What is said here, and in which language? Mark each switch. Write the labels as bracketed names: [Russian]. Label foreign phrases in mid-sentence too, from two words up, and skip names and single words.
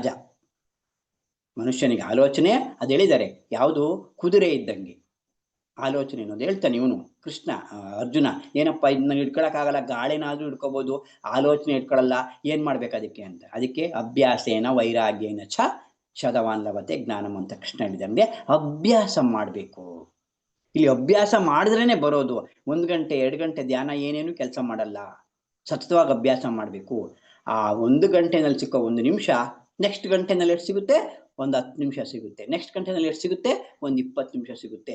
[Kannada] ಮನುಷ್ಯನಿಗೆ ಆಲೋಚನೆ ಅದು ಹೇಳಿದ್ದಾರೆ, ಯಾವುದು ಕುದುರೆ ಇದ್ದಂಗೆ ಆಲೋಚನೆ ಅನ್ನೋದು ಹೇಳ್ತಾನೆ ಇವನು ಕೃಷ್ಣ. ಅರ್ಜುನ ಏನಪ್ಪ ಇದನ್ನ ಹಿಡ್ಕೊಳಕ್ಕಾಗಲ್ಲ, ಗಾಳಿನಾದ್ರೂ ಹಿಡ್ಕೋಬಹುದು, ಆಲೋಚನೆ ಹಿಡ್ಕೊಳಲ್ಲ, ಏನ್ ಮಾಡ್ಬೇಕು ಅದಕ್ಕೆ ಅಂತ. ಅದಕ್ಕೆ [Sanskrit] ಅಭ್ಯಾಸೇನ ವೈರಾಗ್ಯೇನ ಚ ಶತವಾನ್ ಲಭತೆ ಜ್ಞಾನಂ [Kannada] ಅಂತ ಕೃಷ್ಣ ಹೇಳಿದಂಗೆ ಅಭ್ಯಾಸ ಮಾಡ್ಬೇಕು. ಇಲ್ಲಿ ಅಭ್ಯಾಸ ಮಾಡಿದ್ರೇನೆ ಬರೋದು. 1 ಗಂಟೆ 2 ಗಂಟೆ ಧ್ಯಾನ ಏನೇನು ಕೆಲಸ ಮಾಡಲ್ಲ. ಸತತವಾಗಿ ಅಭ್ಯಾಸ ಮಾಡ್ಬೇಕು. ಆ 1 ಗಂಟೆನಲ್ಲಿ ಸಿಕ್ಕೋ 1 ನಿಮಿಷ ನೆಕ್ಸ್ಟ್ ಗಂಟೆನಲ್ಲಿ ಎಷ್ಟು ಸಿಗುತ್ತೆ? 10 ನಿಮಿಷ ಸಿಗುತ್ತೆ. ನೆಕ್ಸ್ಟ್ ಗಂಟೆನಲ್ಲಿ ಎಷ್ಟು ಸಿಗುತ್ತೆ? 20 ನಿಮಿಷ ಸಿಗುತ್ತೆ.